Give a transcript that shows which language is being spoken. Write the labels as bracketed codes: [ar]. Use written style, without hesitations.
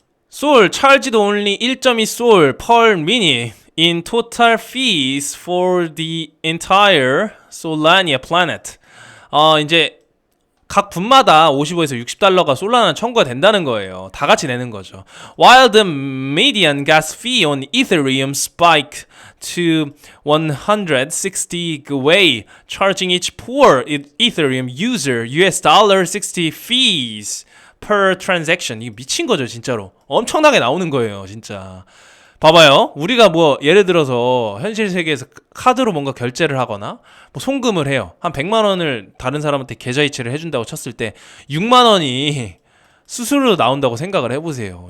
[en] 솔 charged only 1.2 솔 per minute in total fees for the entire Solana planet. [ko] 이제 각 분마다 55에서 60달러가 솔라나 청구가 된다는 거예요. 다 같이 내는 거죠. [en] While the median gas fee on Ethereum spiked to 160 gwei, charging each poor Ethereum user $60 fees per transaction. [ko] 이게 미친 거죠, 진짜로. 엄청나게 나오는 거예요, 진짜. 봐봐요. 우리가 뭐 예를 들어서 현실 세계에서 카드로 뭔가 결제를 하거나 뭐 송금을 해요. 한 100만 원을 다른 사람한테 계좌이체를 해준다고 쳤을 때 6만 원이 수수료로 나온다고 생각을 해보세요.